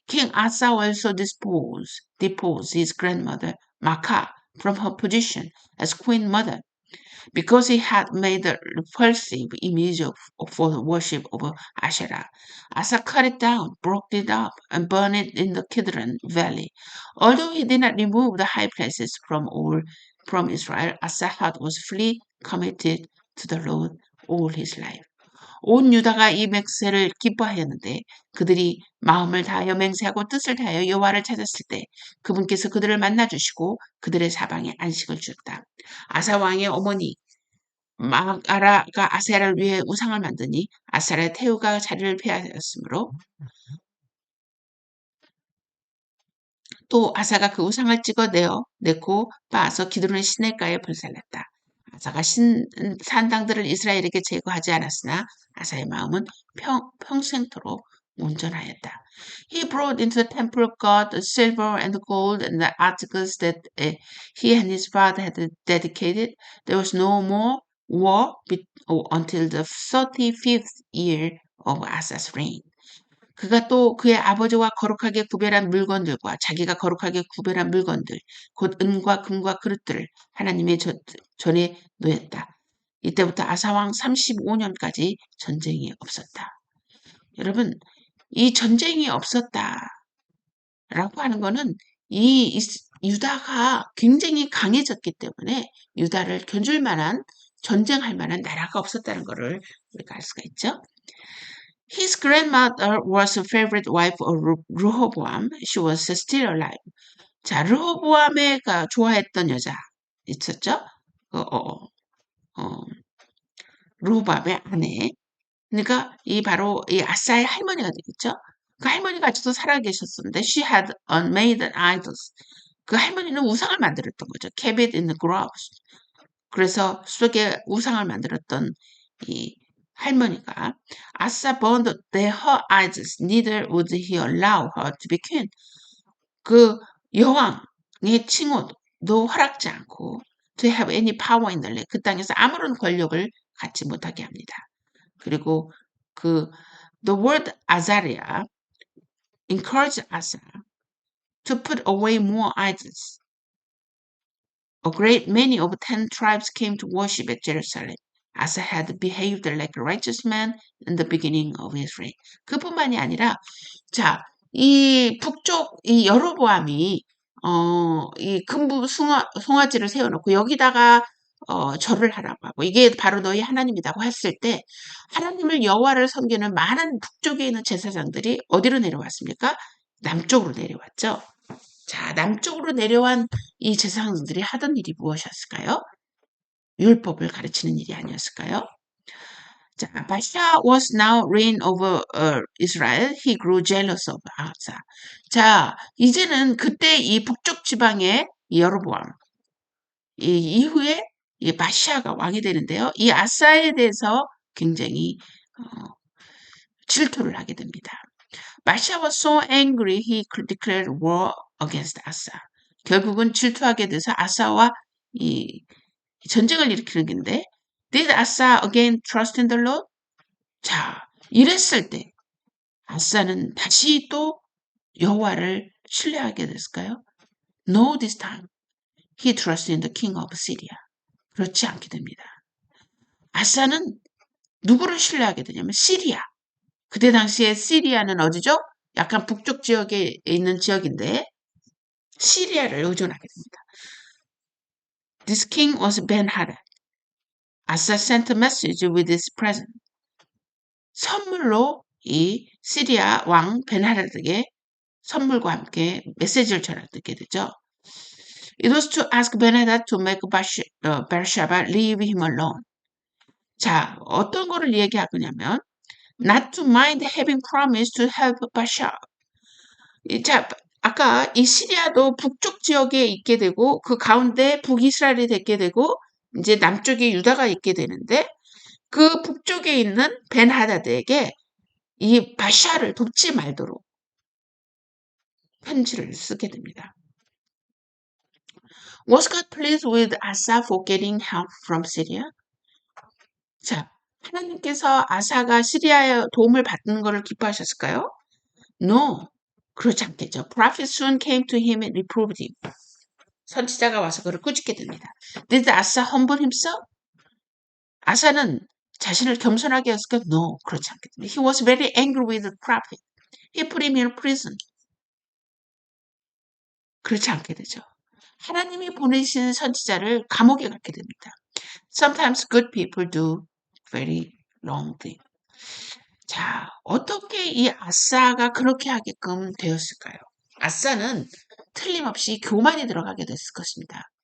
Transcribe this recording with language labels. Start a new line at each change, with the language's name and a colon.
English: King Asa also deposed his grandmother Maacah from her position as queen mother, because he had made a repulsive image for the worship of Asherah. Asa cut it down, broke it up, and burned it in the Kidron Valley. Although he did not remove the high places from Israel, Asa's heart was fully committed to the Lord all his life.
Korean: 온 유다가 이 맹세를 기뻐하였는데 그들이 마음을 다하여 맹세하고 뜻을 다하여 여호와를 찾았을 때 그분께서 그들을 만나 주시고 그들의 사방에 안식을 주었다. 아사 왕의 어머니 마가라가 아세라를 위해 우상을 만드니 아세라의 태우가 자리를 빼앗았으므로 또 아사가 그 우상을 찍어내고 빻아서 기드론의 시냇가에 불살랐다. 아사가 산당들을 이스라엘에게 제거하지 않았으나 아사의 마음은 평생토록 온전하였다.
English: He brought into the temple of God the silver and the gold and the articles that he and his father had dedicated. There was no more war until the 35th year of Asa's reign.
Korean: 그가 또 그의 아버지와 거룩하게 구별한 물건들과 자기가 거룩하게 구별한 물건들, 곧 은과 금과 그릇들을 하나님의 전에 놓였다. 이때부터 아사왕 35년까지 전쟁이 없었다. 여러분, 이 전쟁이 없었다라고 하는 거는 이 유다가 굉장히 강해졌기 때문에 유다를 견줄 만한 전쟁할 만한 나라가 없었다는 것을 우리가 알 수가 있죠.
English: His grandmother was a favorite wife of Rehoboam. She was still alive.
Korean: 자, 르호보암가 좋아했던 여자 있었죠? 르호보암의 아내. 그러니까 이 바로 이 아사의 할머니가 되겠죠? 그 할머니가 아직도 살아계셨었는데
English: she had made idols.
Korean: 그 할머니는 우상을 만들었던 거죠.
English: Kept it in the groves.
Korean: 그래서 숲속에 우상을 만들었던 이 할머니가
English: Asa burned her idols, neither would he allow her to be queen.
Korean: 그 여왕의 칭호도 허락지 않고
English: to have any power in the land.
Korean: 그 땅에서 아무런 권력을 갖지 못하게 합니다. 그리고
English: the word Azariah encouraged Asa to put away more idols. A great many of 10 tribes came to worship at Jerusalem. Asa had behaved like a righteous man in the beginning of his reign.
Korean: 그뿐만이 아니라, 자, 이 북쪽 이 여로보암이 이 금부 송아지를 세워놓고 여기다가 절을 하라고 하고 이게 바로 너희 하나님이라고 했을 때 하나님을 여호와를 섬기는 많은 북쪽에 있는 제사장들이 어디로 내려왔습니까? 남쪽으로 내려왔죠. 자, 남쪽으로 내려온 이 제사장들이 하던 일이 무엇이었을까요? 율법을 가르치는 일이 아니었을까요?
English: 자, Baasha was now reign over Israel. He grew jealous of Asa.
Korean: 자, 이제는 그때 이 북쪽 지방의 여로보암 이 이후에 이 바샤가 왕이 되는데요. 이 아사에 대해서 굉장히 질투를 하게 됩니다.
English: 바샤 was so angry he declared war against Asa.
Korean: 결국은 질투하게 돼서 아사와 이 전쟁을 일으키는 건데
English: Did Asa again trust in the Lord?
Korean: 자, 이랬을 때 아사는 다시 또 여호와를 신뢰하게 됐을까요?
English: No, this time. He trusted in the king of Syria.
Korean: 그렇지 않게 됩니다. 아사는 누구를 신뢰하게 되냐면 시리아. 그때 당시에 시리아는 어디죠? 약간 북쪽 지역에 있는 지역인데 시리아를 의존하게 됩니다.
English: This king was Ben-Hadad. Asa sent a message with his present.
Korean: 선물로 이 시리아 왕 벤하닷에게 선물과 함께 메시지를 전하게 되죠.
English: It was to ask Ben-Hadad to make Bathsheba leave him alone.
Korean: 자, 어떤 거를 얘기하냐면
English: not to mind having promised to help Bathsheba.
Korean: 자, 아까 이 시리아도 북쪽 지역에 있게 되고 그 가운데 북이스라엘이 되게 되고 이제 남쪽에 유다가 있게 되는데 그 북쪽에 있는 벤하닷에게 이 바샤를 돕지 말도록 편지를 쓰게 됩니다.
English: Was God pleased with Asa for getting help from Syria?
Korean: 자, 하나님께서 아사가 시리아의 도움을 받는 것을 기뻐하셨을까요?
English: No,
Korean: 그렇지 않겠죠.
English: Prophet soon came to him and reproved him.
Korean: 선지자가 와서 그를 꾸짖게 됩니다.
English: Did Asa humble himself?
Korean: 아사는 자신을 겸손하게 했을까?
English: No,
Korean: 그렇지 않겠습니다.
English: He was very angry with the prophet. He put him in prison.
Korean: 그렇지 않게 되죠. 하나님이 보내신 선지자를 감옥에 갖게 됩니다.
English: Sometimes good people do very wrong things.
Korean: 자, 어떻게 이 아사가 그렇게 하게끔 되었을까요? 아사는 틀림없이 교만이 들어가게 됐을 것입니다.